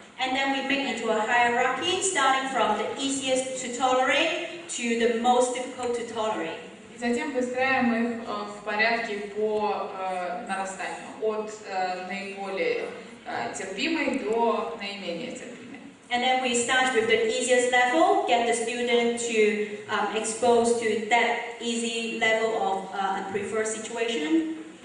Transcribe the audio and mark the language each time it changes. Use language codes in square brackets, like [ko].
[en] And then we make into a hierarchy, starting from the easiest to tolerate to the most difficult to tolerate. [ru] И затем выстраиваем их в порядке по нарастанию, от наиболее терпимой до наименее терпимой. [en] And then we start with the easiest level, get the student to expose to that easy level of unpreferred situation.